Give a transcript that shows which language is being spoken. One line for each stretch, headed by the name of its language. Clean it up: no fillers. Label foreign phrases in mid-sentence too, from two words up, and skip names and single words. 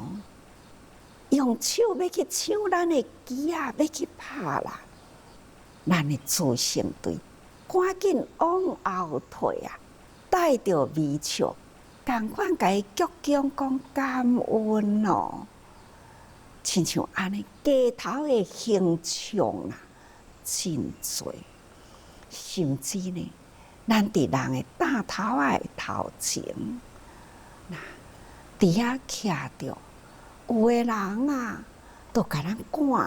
Min Nan Chinese: 用手要去抢咱的旗啊，要去拍啦，咱的自信队赶紧往后退啊，带着微笑，赶快甲伊鞠躬讲感恩咯。亲像安尼，街头的形象啊，真多。甚至呢，咱伫人的大头仔的头前，伫遐徛着，有的人啊，都甲咱赶。